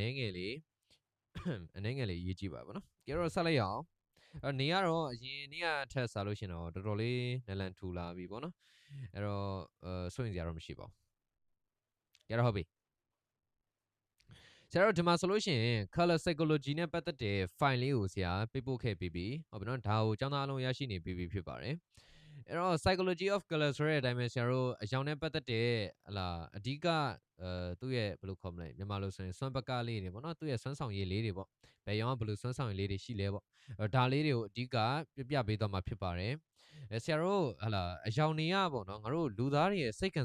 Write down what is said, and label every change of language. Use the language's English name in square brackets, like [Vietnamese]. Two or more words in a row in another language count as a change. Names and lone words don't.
[Burmese] ည်းငယ်လေးရေးကြည့်ပါဗောနော်။ကြတော့ဆက်လိုက်ရအောင်။နေကတော့အရင်နေ့ကထက်စားလို့ရှင်တော့တော်တော်လေးနလန်ထူလာပြီပေါ့နော်အဲ့တော့စိုးရင်စရာတော့မရှိပါဘူးကြတော့ဟုတ်ပြီဆရာတို့ဒီမှာဆိုလို့ရှိရင် [English] color psychology [Burmese] နဲ့ပတ်သက်တဲ့ file လေးကိုဆရာပေးပို့ခဲ့ပြီးပြီဟုတ်ပြီနော်ဒါကိုကျောင်းသားအလုံးရရှိနေပြီးပြီဖြစ်ပါတယ်အဲ့တော့ [English] psychology of color [Burmese] ဆိုတဲ့အတိုင်းပဲဆ ရာတို့အကြောင်းနဲ့ပတ်သက်တဲ့အဓိကသူ့ရဲ့ဘယ်လိုခေါ်မလဲမြန်မာလိုဆိုရင်စွမ်းပကလေးတွေပေါ့နော်သူ့ရဲ့စွမ်းဆောင်ရည်လေးတွေပေါ့ဘယ်ရောဘယ်လိုစွမ်းဆောင်ရည်လေးတွေရှိလဲပေါ့ဒါလေးတွေကိုအဓိကပြပေးသွားမှာဖြစ်ပါတယ်ဆရာတို့အယောင်တွေကပေါ့နော်ငါတို့လူသားတွေရဲ့စိတ်ခံ